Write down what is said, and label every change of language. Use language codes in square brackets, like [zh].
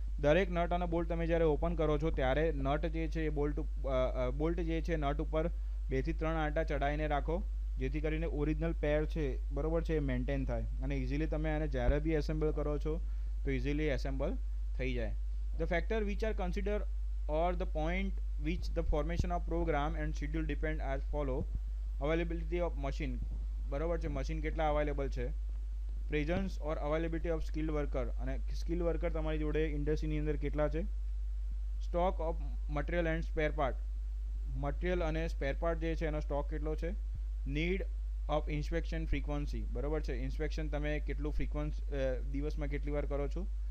[gu] દરેક નટ અને બોલ્ટ તમે જ્યારે ઓપન કરો છો ત્યારે નટ જે છે એ બોલ્ટ જે છે નટ ઉપર 2 થી 3 આંટા ચડાવીને રાખો જેથી કરીને ઓરિજિનલ પેર છે બરોબર છે એ મેન્ટેન થાય અને ઇઝીલી તમે આને જ્યારે બી એસેમ્બલ કરો છો તો ઇઝીલી એસેમ્બલ થઈ જાય. [en] The factor which are consider or the point which the formation of program and schedule depend as follow. Availability of machine. [gu] બરોબર છે. મશીન કેટલા અવેલેબલ છે. [en] Presence or availability of skilled worker. [gu] અને skilled worker તમારી જોડે ઇન્ડસ્ટ્રીની અંદર કેટલા છે. [en] Stock of material and spare part. [gu] Material અને સ્પેર પાર્ટ જે છે એનો સ્ટોક કેટલો છે. [en] Need of inspection frequency. [gu] બરોબર છે. ઇન્સ્પેક્શન તમે કેટલું દિવસમાં કેટલી વાર કરો છો.